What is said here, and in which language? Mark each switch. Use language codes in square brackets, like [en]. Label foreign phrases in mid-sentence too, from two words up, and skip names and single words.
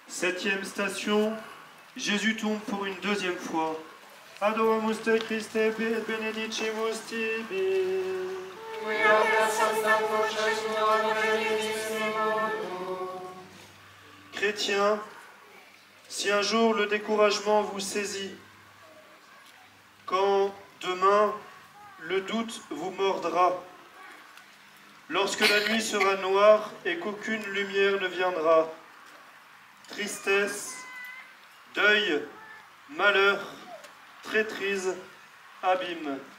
[fr] Septième station, Jésus tombe pour une deuxième fois. [la] Adoramus te Christe et benedicimus tibi. [fr] Chrétiens, si un jour le découragement vous saisit, quand demain le doute vous mordra, lorsque la nuit sera noire et qu'aucune lumière ne viendra, tristesse, deuil, malheur, traîtrise, abîme.